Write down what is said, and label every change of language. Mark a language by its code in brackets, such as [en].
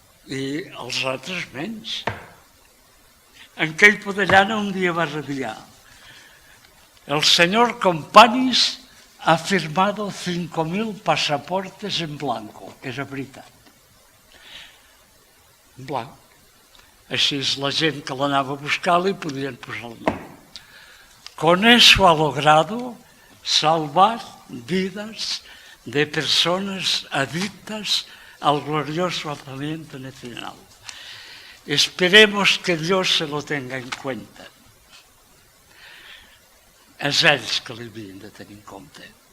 [ca] I els altres menys. En Quell Podellana un dia va radiar: el senyor Companys [es] ha firmado 5.000 pasaportes en blanco. [ca] Era veritat. En blanc. Així la gent que l'anava a buscar li podien posar el nom. [es] Con eso ha logrado salvar vidas de personas adictas al glorioso alzamiento nacional. Esperemos que Dios se lo tenga en cuenta. [ca] És ells que li havien de tenir en compte.